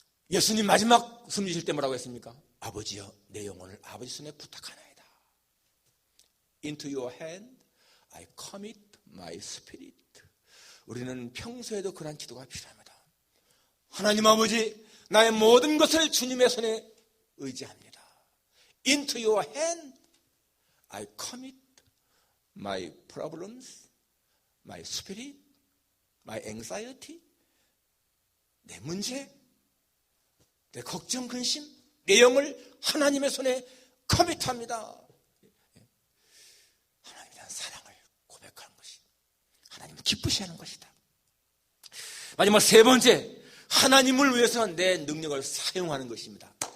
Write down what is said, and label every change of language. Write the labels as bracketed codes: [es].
[ko] 예수님 마지막 숨 쉬실 때 뭐라고 했습니까? 아버지여, 내 영혼을 아버지 손에 부탁하나이다. [en] Into your hand I commit my spirit. [ko] 우리는 평소에도 그런 기도가 필요합니다. 하나님 아버지, 나의 모든 것을 주님의 손에 의지합니다. [en] Into your hand I commit my problems, my spirit, my anxiety. [ko] 내 문제, 내 걱정, 근심, 내 영을 하나님의 손에 커밋합니다. 하나님에 대한 사랑을 고백하는 것이 하나님을 기쁘시하는 것이다. 마지막 세 번째, 하나님을 위해서 내 능력을 사용하는 것입니다.